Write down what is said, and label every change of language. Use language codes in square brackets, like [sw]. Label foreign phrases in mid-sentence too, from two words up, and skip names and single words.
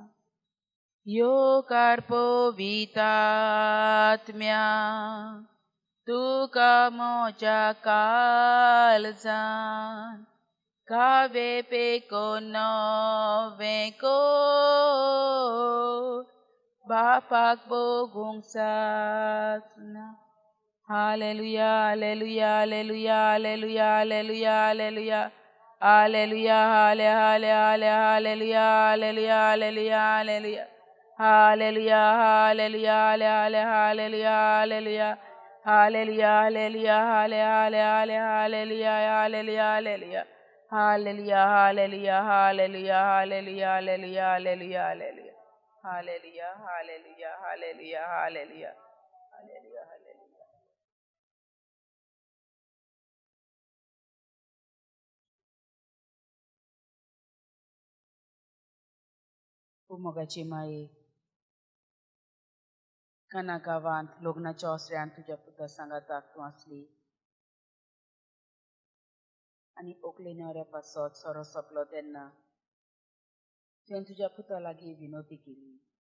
[kok] येवकार पवित्र आत्म्यांक तुका म्हज्या काळजान कावे पेकोन नवें कोर, बापाक भोगूंक सासना. हालेलुया हालेलुया हालेलुया हालेलुया हालेलुया हालेलुया हालेलुया हाले हाले हाले हालेलुया हालेलुया हालेलुया हालेलुया हालेलुया हालेलुया हाले हाले हालेलुया हालेलुया हालेलुया हालेलुया हाले हाले हाले हालेलुया हालेलुया हालेलुया हालेलुया हालेलुया हालेलुया हालेलुया हालेलुया हालेलुया हालेलुया हालेलुया हालेलुया हालेलुया हालेलुया हालेलुया हालेलुया. मोगाची माये, काना गांवांत लग्नाच्या ओसऱ्यान तुज्या पुता सांगाताक तूं आसली आनी ओकले न्हवऱ्या पासत सोरो सोंपलो तेन्ना तुवें तुज्या पुता लागीं विनोती केली.